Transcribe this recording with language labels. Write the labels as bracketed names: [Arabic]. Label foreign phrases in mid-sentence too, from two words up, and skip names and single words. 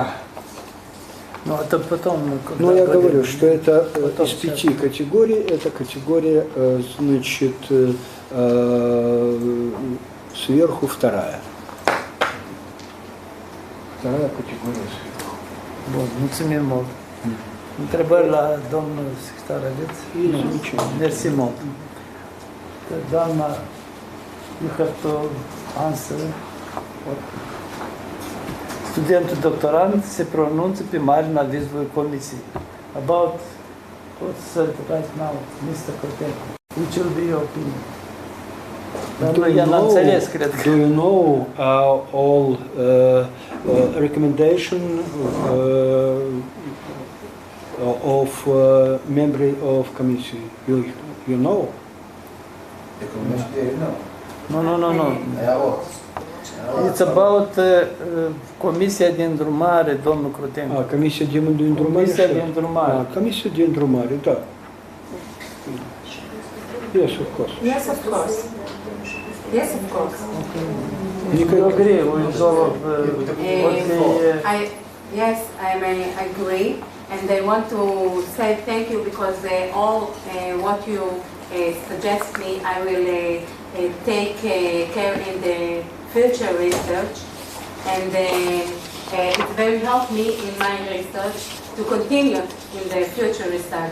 [Russian] Ну, это потом. Ну, я говорю, что это из 5 категорий. Это категория, значит, сверху вторая. Вторая категория сверху. [Romanian] Bun, mulțumim mult. Întrebări la domnul secretar aveți? Nu. Mersi mult. Doamna, [English] you have to answer. [Romanian] Studentul doctorant se pronunță pe marginea avizului Comisiei. [English] About what's said right now, Mr. CROTENCO, which will be your opinion? Do you know all recommendation of member of committee? You know? The committee, no. No. It's about [Romanian] Comisia de îndrumare, domnul Crotenco. Comisia de îndrumare? Comisia de îndrumare. Comisia de îndrumare, da. [English] Yes, of course. Yes, of course. Yes, of course. You agree with all of Yes, I may agree, and I want to say thank you because all what you suggest me, I will take care in the future research, and it will help me in my research to continue in the future research.